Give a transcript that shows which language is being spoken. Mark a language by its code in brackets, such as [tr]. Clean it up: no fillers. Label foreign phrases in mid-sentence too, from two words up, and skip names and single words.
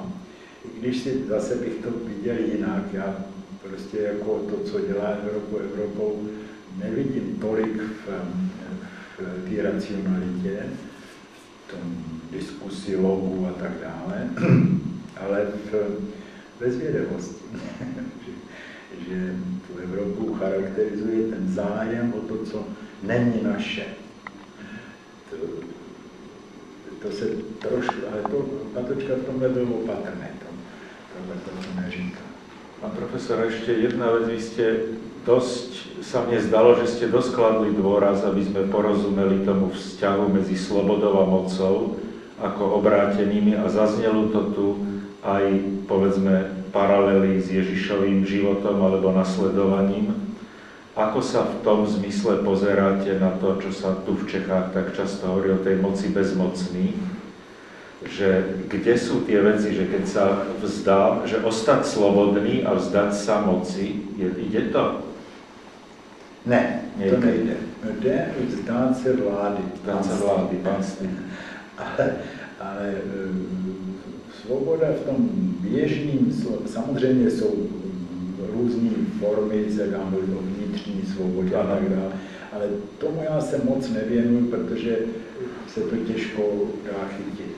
[cs] I když si zase bych to viděl jinak, já prostě jako to, co dělá Evropou, nevidím tolik v té racionalitě, v tom diskusi logu a tak dále, ale ve zvědavosti, že tu Evropu charakterizuje ten zájem o to, co není naše. To se trošku, ale to Patočka v tomhle byl opatrný, to neříká. [sk] Pán profesor, ešte jedna vec, vy ste dosť, sa mne zdalo, že ste dosť kladli dôraz, aby sme porozumeli tomu vzťahu medzi slobodou a mocou ako obrátenými a zaznelo to tu aj, povedzme, paralely s Ježišovým životom alebo nasledovaním. Ako sa v tom zmysle pozeráte na to, čo sa tu v Čechách tak často hovorí o tej moci bezmocných? Že kde sú tie veci, že keď sa vzdá, že ostať slobodný a vzdať sa moci, ide to? [cs] Ne, to nejde. Jde vzdát se vlády. Vzdát se vlády, panství. Ale svoboda v tom běžným, samozřejmě jsou různé formy, se dá mluvit o vnitřní svobodě a tak dále, ale tomu já se moc nevěnuju, protože se to těžko dá chytit.